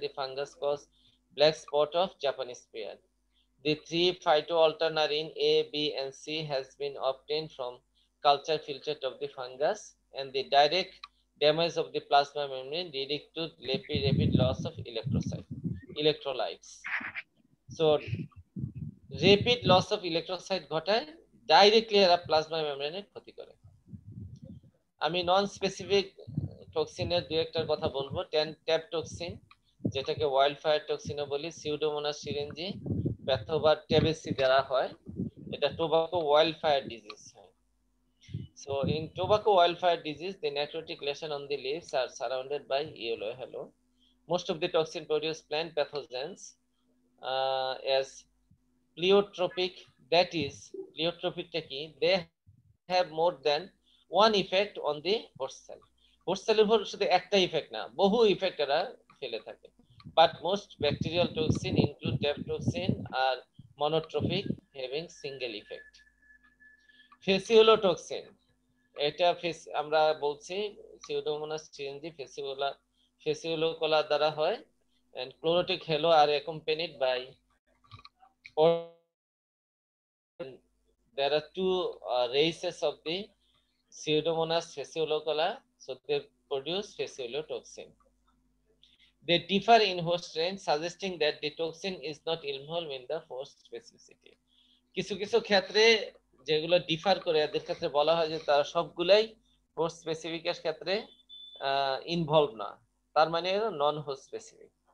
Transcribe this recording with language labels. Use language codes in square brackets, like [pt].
[en] The fungus causes black spot of Japanese pear. The 3 phytoalternarin A, B, and C has been obtained from culture filtered of the fungus, and the direct damage of the plasma membrane leading to rapid loss of electrolytes. So rapid loss of electrolyte [bn] ঘটায়, directly এরা plasma মেমব্রেনের ক্ষতি করে। আমি non specific টক্সিনের দুই একটার কথা বলবো। ট্যাব টক্সিন, যেটাকে ওয়াইল্ড ফায়ার টক্সিনও বলি, সিউডোমোনাস সিরিঞ্জি প্যাথোবা ট্যাবেসি দ্বারা হয়। এটা টোবাকো ওয়াইল্ড ফায়ার ডিজিজ হয়। [en] So in tobacco wildfire disease, the necrotic lesion on the leaves are surrounded by yellow halo. Most of the toxin produce plant pathogens as pleiotropic, that is, pleiotropic they have more than one effect on the host cell. [bn] Host cell উপর শুধু একটা effect না, বহু effect এরা ফেলে থাকে। [en] But most bacterial toxin include tetrodotoxin are monotropic, having single effect. Fasciolotoxin, [bn] এটা আমরা বলছি সিউডোমোনাস সিরিঞ্জি ফেসিওলোকোলা দ্বারা হয়, [en] and chlorotic halo are accompanied by, or there are two races of the Pseudomonas fasciolocola, so they produce fasciolotoxin. They differ in host range, suggesting that the toxin is not involved in the host specificity. [bn] কিছু কিছু ক্ষেত্রে যেগুলো differ করে এদের ক্ষেত্রে বলা হয় যে তারা সবগুলাই হোস্ট স্পেসিফিকের ক্ষেত্রে ইনভলভ না, তার মানে নন হোস্ট স্পেসিফিক।